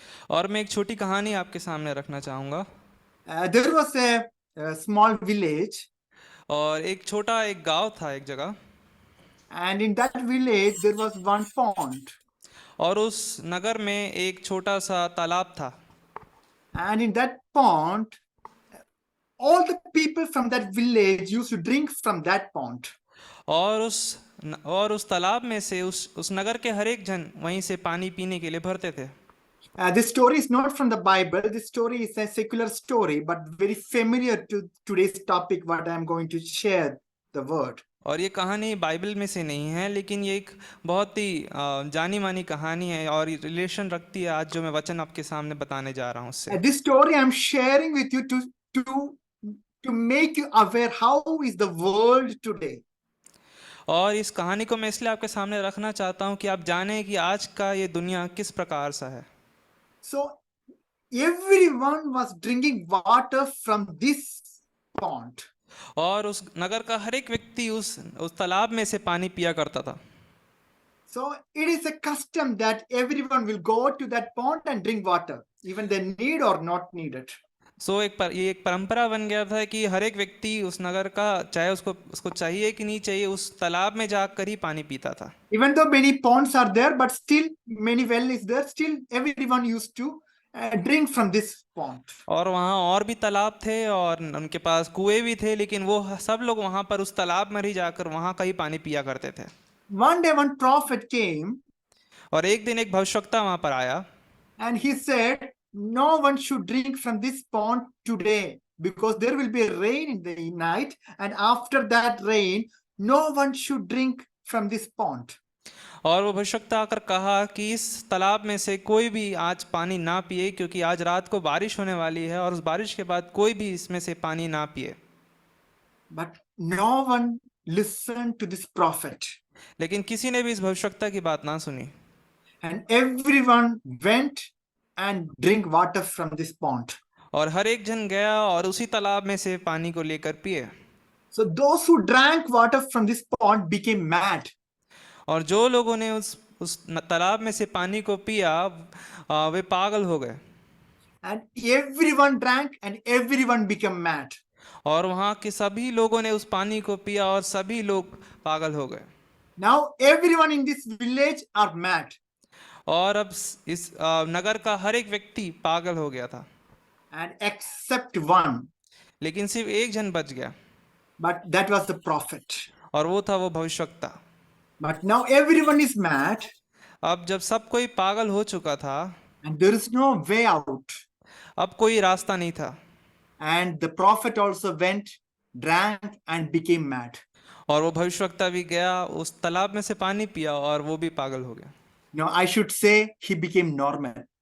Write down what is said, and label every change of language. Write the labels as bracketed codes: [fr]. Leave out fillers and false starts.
[hi] और मैं एक छोटी कहानी आपके सामने रखना चाहूँगा। [en] There was a small village, [hi] और एक गांव था एक जगह, [en] and in that village there was one pond. [hi] और उस नगर में एक छोटा सा तालाब था। [en] And in that pond, all the people from that village used to drink from that pond. [hi] और उस तालाब में से उस नगर के हर एक जन वहीं से पानी पीने के लिए भरते थे। [en] This story is not from the Bible. This story is a secular story, but very familiar to today's topic, what I am going to share the word. [hi] और ये कहानी बाइबल में से नहीं है, लेकिन ये एक बहुत ही जानी मानी कहानी है और रिलेशन रखती है आज जो मैं वचन आपके सामने बताने जा रहा हूँ उससे। [en] This story I am sharing with you to make you aware how is the world today. [hi] और इस कहानी को मैं इसलिए आपके सामने रखना चाहता हूँ कि आप जानें कि आज का ये दुनिया किस प्रकार सा है। [en] So everyone was drinking water from this pond. [hi] और उस नगर का हर एक व्यक्ति उस तालाब में से पानी पिया करता था। [en] So it is a custom that everyone will go to that pond and drink water, even they need or not need it. [hi] ये एक परंपरा बन गया था कि हर एक व्यक्ति उस नगर का, चाहे उसको चाहिए कि नहीं चाहिए, उस तालाब में जाकर ही पानी पीता था। [en] Even though many ponds are there, but still many well is there, still everyone used to drink from this pond. [hi] और वहाँ और भी तालाब थे और उनके पास कुएं भी थे, लेकिन वो सब लोग वहाँ पर उस तालाब में ही जाकर वहाँ का ही पानी पिया करते थे। [en] One day one prophet came [hi] और एक दिन एक भविष्यवक्ता वहाँ पर आया [en] and he said, no one should drink from this pond today because there will be a rain in the night, and after that rain no one should drink from this pond. [hi] और वो भविष्यवक्ता आकर कहा कि इस तालाब में से कोई भी आज पानी ना पिए, क्योंकि आज रात को बारिश होने वाली है और उस बारिश के बाद कोई भी इसमें से पानी ना पिए। [en] But no one listened to this prophet, [hi] लेकिन किसी ने भी इस भविष्यवक्ता की बात ना सुनी [en] and everyone went and drink water from this pond. [hi] और हर एक जन गया और उसी तालाब में से पानी को लेकर पिए। [en] So those who drank water from this pond became mad. [hi] और जो लोगों ने उस तालाब में से पानी को पिया वे पागल हो गए। [en] And everyone drank and everyone became mad. [hi] और वहाँ के सभी लोगों ने उस पानी को पिया और सभी लोग पागल हो गए। [en] Now everyone in this village are mad. [hi] और अब इस नगर का हर एक व्यक्ति पागल हो गया था, [en] And except one, [hi] लेकिन सिर्फ एक जन बच गया, [en] but that was the prophet. [hi] और वो था वो भविष्यवक्ता। [en] But now everyone is mad [hi] अब जब सब कोई पागल हो चुका था, [en] and there is no way out. [hi] अब कोई रास्ता नहीं था, [en] And the prophet also went, drank and became mad. [hi] और वो भविष्यवक्ता भी गया, उस तालाब में से पानी पिया और वो भी पागल हो गया। [en] No, I should say he became normal.